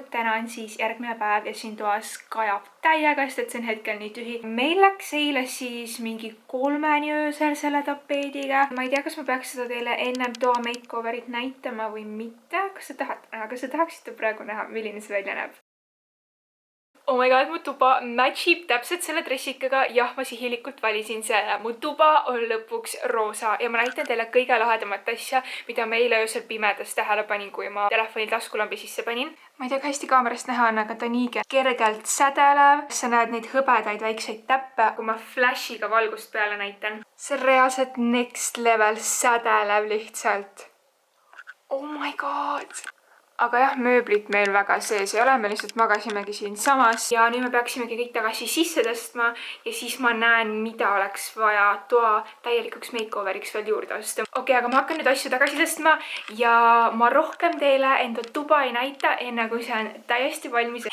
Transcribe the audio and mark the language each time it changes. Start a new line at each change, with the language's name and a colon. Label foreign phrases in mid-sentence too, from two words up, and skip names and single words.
Estonian: Täna on siis järgmine päev ja siin toas kajab täiega, sest see on hetkel nii tühi. Meil läks eile siis mingi 3 öösel selle tapeediga. Ma ei tea, kas ma peaks seda teile ennem toa makeoverit näitama või mitte. Kas te tahaksite praegu näha, milline see välja näeb?
English: Oh my god,
Estonian: mu tuba matchib täpselt selle dressikaga. Jah, ma sihilikult valisin selle. Mu tuba on lõpuks roosa ja ma näitan teile kõige lahedamat asja, mida ma eile öösel pimedas tähele panin, kui ma telefonil taskulambi sisse panin. Ma ei tea, kui hästi kaamerast näha on, aga ta nii kergelt sädelev. Sa näed neid hõbedaid väikseid täppe, kui ma flashiga valgust peale näitan. See on reaalselt
English: next level
Estonian: sädelev lihtsalt.
English: Oh my god!
Estonian: Aga jah, mööblit meil väga sees ei ole, me lihtsalt magasimegi siin samas. Ja nüüd me peaksimegi kõik tagasi sisse tõstma ja siis ma näen, mida oleks vaja toa täielikuks makeoveriks veel juurde osta. Okei, aga ma hakkan nüüd asju tagasi tõstma ja ma rohkem teile enda tuba ei näita, enne kui see on täiesti valmis.